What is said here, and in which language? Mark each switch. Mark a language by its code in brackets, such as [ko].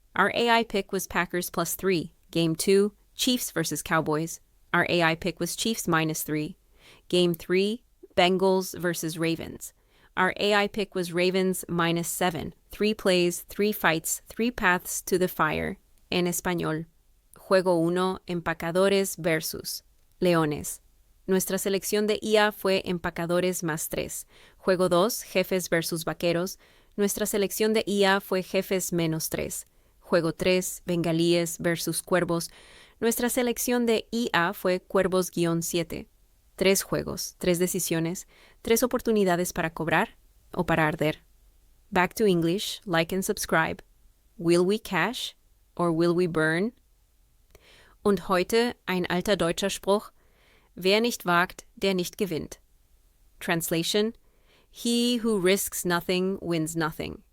[en] Our AI pick was Packers +3. Game 2, Chiefs versus Cowboys. Our AI pick was Chiefs -3. Game 3, Bengals versus Ravens. Our AI pick was Ravens -7. 3 plays, 3 fights, 3 paths to the fire. [es] En español. Juego 1, Empacadores versus Leones. Nuestra selección de IA fue Empacadores +3. Juego 2, Jefes versus Vaqueros. Nuestra selección de IA fue Jefes -3. Juego 3, Bengalíes versus Cuervos. Nuestra selección de IA fue Cuervos-7. 3 juegos, 3 decisiones, 3 oportunidades para cobrar o para arder. [en] Back to English, like and subscribe. Will we cash or will we burn? [de] Und heute ein alter deutscher Spruch: Wer nicht wagt, der nicht gewinnt. [en] Translation: He who risks nothing wins nothing.